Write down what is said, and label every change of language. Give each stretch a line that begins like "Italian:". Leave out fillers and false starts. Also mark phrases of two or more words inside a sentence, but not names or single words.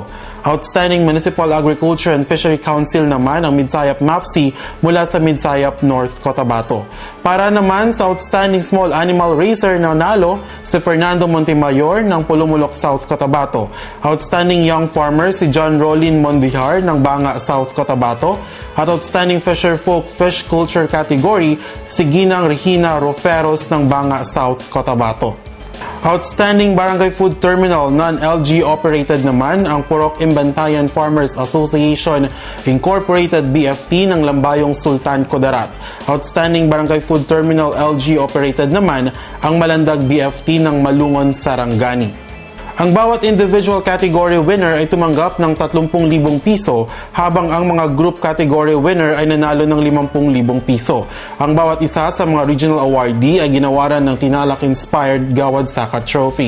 English: Outstanding Municipal Agriculture and Fishery Council
Filipino: naman ang Midsayap MAPSI mula sa Midsayap, North Cotabato. Para naman sa
English: Outstanding Small Animal Raiser
Filipino: na nanalo si Fernando Montemayor ng Pulumulok, South Cotabato.
English: Outstanding Young Farmer
Filipino: si John Rolin Mondihar ng Banga, South Cotabato. At
English: Outstanding Fisher Folk Fish Culture Category
Filipino: si Ginang Regina Roferos ng Banga, South Cotabato.
English: Outstanding Barangay Food Terminal non-LG operated
Filipino: naman ang Purok Imbantayan Farmers Association Incorporated BFT ng Lambayong Sultan Kudarat.
English: Outstanding Barangay Food Terminal LG operated
Filipino: naman ang Malandag BFT ng Malungon, Sarangani. Ang bawat
English: individual category winner
Filipino: ay tumanggap ng 30,000 piso habang ang mga
English: group category winner
Filipino: ay nanalo ng 50,000 piso. Ang bawat isa sa mga regional awardee ay ginawaran ng Tinalak-inspired Gawad Saka Trophy.